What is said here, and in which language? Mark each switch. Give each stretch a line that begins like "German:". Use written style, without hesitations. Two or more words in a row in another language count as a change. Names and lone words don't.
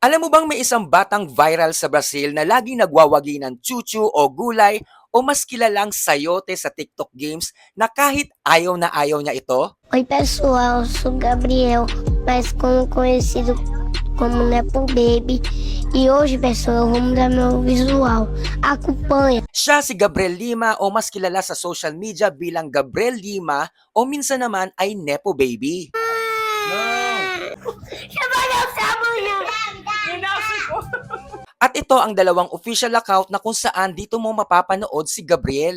Filipino: Alam mo bang may isang batang viral sa Brazil na laging nagwawagi ng chuchu o gulay o mas kilalang sayote sa TikTok games na kahit ayaw na ayaw niya ito?
Portuguese: Oi, pessoal, eu sou Gabriel, mais conhecido como Nepo Baby. E hoje, pessoal, eu vou mudar meu visual. Acompanha.
Filipino: Siya si Gabriel Lima o mas kilala sa
English: social media
Filipino: bilang Gabriel Lima o minsan naman ay Nepo Baby. At ito ang dalawang
English: official account
Filipino: na kung saan dito mo mapapanood si Gabriel.